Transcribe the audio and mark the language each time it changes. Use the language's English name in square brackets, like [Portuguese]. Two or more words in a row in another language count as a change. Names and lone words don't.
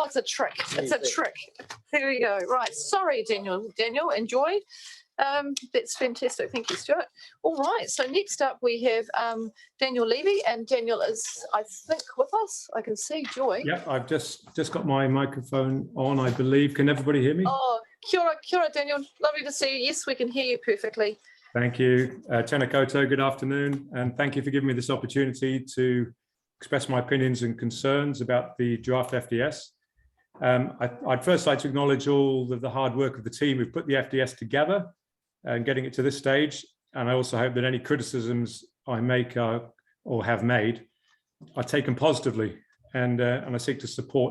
[English] Oh, it's a trick. It's a trick. There we go. Right. Sorry, Daniel. Daniel, enjoy. That's fantastic. Thank you, Stuart. All right. So next up we have Daniel Levy, and Daniel is, I think, with us. I can see Joy. Yeah, I've just got my microphone on, I believe. Can everybody hear me? [Māori] Oh, kia ora, [English] Daniel. Lovely to see you. Yes, we can hear you perfectly. Thank you. [Māori] Tēnā koutou, [English] good afternoon, and thank you for giving me this opportunity to express my opinions and concerns about the draft FDS. I'd first like to acknowledge all of the hard work of the team who've put the FDS together and getting it to this stage. And I also hope that any criticisms I make or have made are taken positively, and I seek to support.